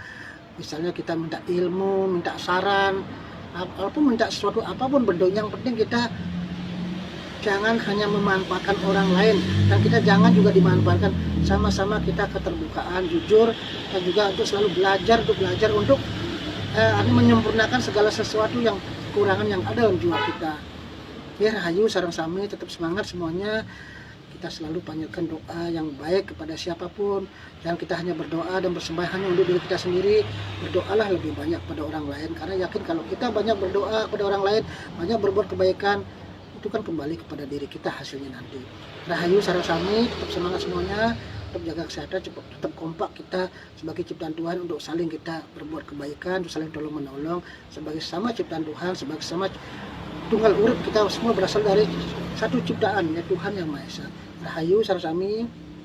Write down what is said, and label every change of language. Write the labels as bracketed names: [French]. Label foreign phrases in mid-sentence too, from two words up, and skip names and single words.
[Indonesian] Misalnya kita minta ilmu, minta saran, walaupun minta sesuatu apapun bentuknya, yang penting kita jangan hanya memanfaatkan orang lain, dan kita jangan juga dimanfaatkan. Sama-sama kita keterbukaan, jujur, dan juga untuk selalu belajar untuk menyempurnakan segala sesuatu yang kekurangan yang ada dalam jiwa kita. Ya, [Javanese] rahayu sareng sami, [Indonesian] tetap semangat semuanya. Kita selalu panjatkan doa yang baik kepada siapapun. Jangan kita hanya berdoa dan bersembahyang hanya untuk diri kita sendiri. Berdoalah lebih banyak pada orang lain, karena yakin kalau kita banyak berdoa kepada orang lain, banyak berbuat kebaikan, itu kan kembali kepada diri kita hasilnya nanti. [Javanese] Rahayu sareng sami, [Indonesian] tetap semangat semuanya, tetap jaga kesehatan, tetap kompak kita sebagai ciptaan Tuhan untuk saling kita berbuat kebaikan, untuk saling tolong menolong sebagai sama ciptaan Tuhan, sebagai sama [Javanese] tunggal urip. [Indonesian] Kita semua berasal dari satu ciptaan, ya Tuhan yang Maha Esa. [Javanese] Rahayu sareng sami.